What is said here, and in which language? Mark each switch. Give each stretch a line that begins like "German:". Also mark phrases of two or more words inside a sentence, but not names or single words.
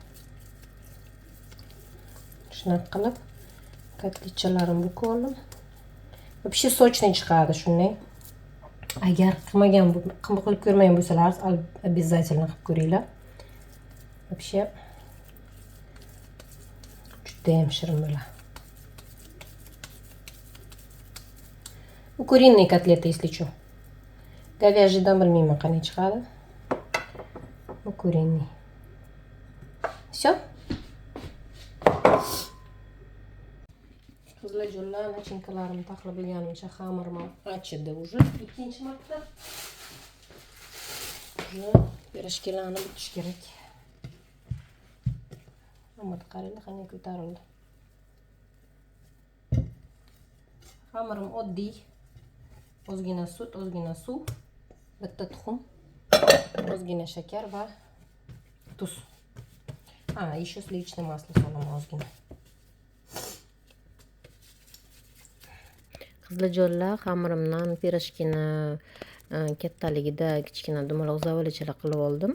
Uzbek: Shunaqa qilib kotletchalarimni buqib oldim.
Russian: Вообще сочный
Uzbek: chiqadi shunday. Agar qilib ko'rmagan bo'lsalaringiz, обязательно qilib ko'ringlar. Вообще juda ham shirin bo'ladi.
Russian: Куриные котлеты, если что.
Uzbek: Говяжьи bilmayman qanday chiqadi. Bu куриный.
Russian: Все?
Uzbek: Qizlarjonlar, nachinkalarimni taxlab bo'lganimcha xamirim achidi уже. Ikkinchi marta. Уже pirojkalarni butish kerak. Ammo qaranglar, qanday ko'tarildi. Xamirim oddiy. Ozgina sut, ozgina suv, bitta tuxum, ozgina shakar va tuz.
Russian: Еще сливочное масло
Uzbek: solaman ozgina. Qiziljo'llar xamirimdan pirojkini kattaligida kichkina dumaloq zavalichalar qilib oldim.